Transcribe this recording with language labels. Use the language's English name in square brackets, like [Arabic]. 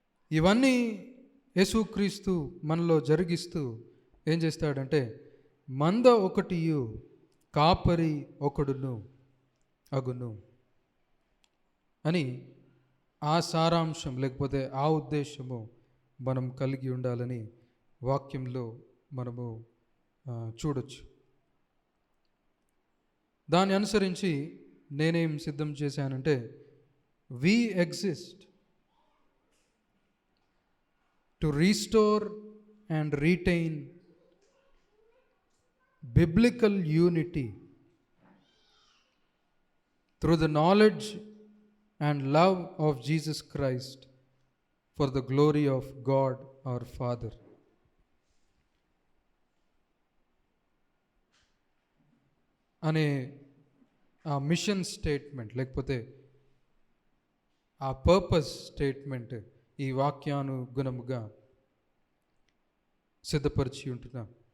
[Telugu] ఇవన్నీ యేసుక్రీస్తు మనలో జరిగిస్తూ ఏం చేస్తాడంటే, మంద ఒకటియు కాపరి ఒకడును అగును అని ఆ సారాంశం లేకపోతే ఆ ఉద్దేశము మనం కలిగి ఉండాలని వాక్యంలో మనము చూడొచ్చు. దాన్ని అనుసరించి నేనేం సిద్ధం చేశానంటే, [English] We exist to restore and retain biblical unity through the knowledge and love of Jesus Christ for the glory of God our Father. [Telugu] అనే ఆ మిషన్ స్టేట్మెంట్ లేకపోతే ఆ పర్పస్ స్టేట్మెంట్ ఈ వాక్యానుగుణముగా సిద్ధపరిచి ఉంటున్నాం.